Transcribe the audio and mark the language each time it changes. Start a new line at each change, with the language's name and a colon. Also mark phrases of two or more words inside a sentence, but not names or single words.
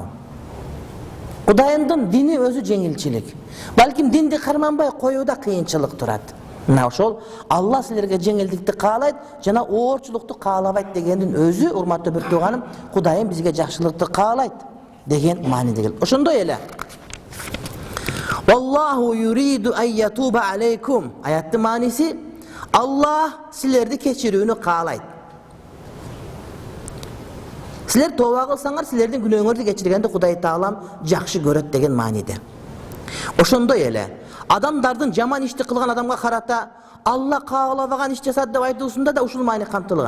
Kyrgyz: Кудайымдын дини өзү жеңилчилик. Балким динди карманбай коюуда кыйынчылык турат. Мына ошол Алла силерге жеңилдикти каалайт жана оорчулукту каалабайт дегендин өзү, урматтуу бир тууганым, Кудайым бизге жакшылыкты каалайт деген мааниде келет. Ошондой эле
Arabic: والله يريد أن يتوب عليكم
Kyrgyz: аяттын мааниси Аллах силерди кечирүүнү каалайт. Силер тооба кылсаңар, силердин күнөөңөрдү кечиргенди Кудай Таалам жакшы көрөт деген мааниде. Ошондой эле адамдардын жаман ишти кылган адамга карата Алла каалабаган иш жасады деп айтуусунда да ушул маани камтылган.